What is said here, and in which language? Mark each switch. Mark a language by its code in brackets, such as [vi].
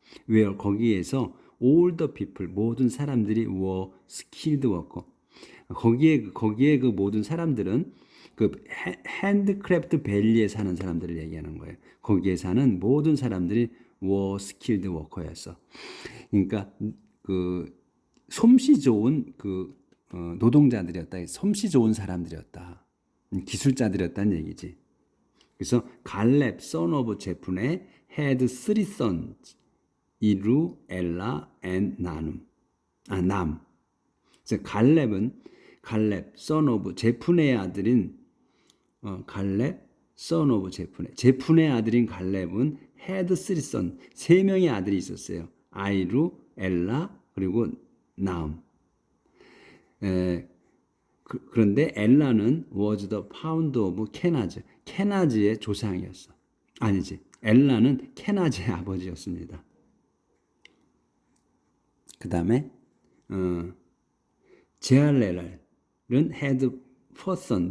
[en] where [ko] 거기에서 [en] all the people [ko] 모든 사람들이 [en] were skilled worker. [ko] 거기에 그 모든 사람들은 그 핸드크래프트 밸리에 사는 사람들을 얘기하는 거예요. 거기에 사는 모든 사람들이 [en] were skilled worker [ko] 였어. 그러니까 그 솜씨 좋은 그 노동자들이었다. 솜씨 좋은 사람들이었다. 기술자들이었다는 얘기지. [en] 그래서 갈렙 son of 제푼의 had three sons 이루, 엘라, 앤 남. [ko] 그래서 갈렙 son of 제푼의 아들인 갈렙 son of 제푼의 아들인 갈렙은 [en] had three sons [ko] 세 명의 아들이 있었어요. 아이루, 엘라 그리고 나움. 그런데 엘라는 [en] was the founder of 케나즈. [ko] 케나즈의 조상이었어. 아니지. 엘라는 케나즈의 아버지였습니다. 그 다음에 제알렐은 [en] had four sons.